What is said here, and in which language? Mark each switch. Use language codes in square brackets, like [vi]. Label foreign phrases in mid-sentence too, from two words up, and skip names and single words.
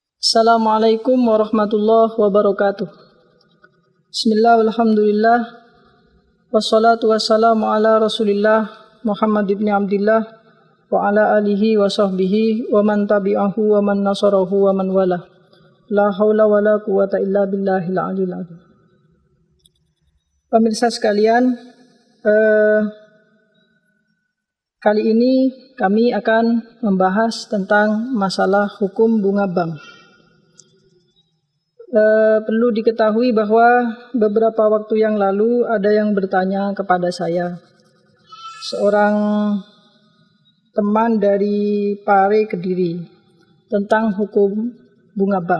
[ar] السلام عليكم ورحمة الله وبركاته. بسم الله، الحمد لله، والصلاة والسلام على رسول الله محمد بن عبد الله وعلى آله وصحبه ومن تبعه ومن نصره ومن والاه. لا حول ولا قوة إلا بالله العلي العظيم. [id] Pemirsa sekalian, kali ini kami akan membahas tentang masalah hukum bunga bank. Perlu diketahui bahwa beberapa waktu yang lalu ada yang bertanya kepada saya, seorang teman dari Pare Kediri, tentang hukum bunga bank.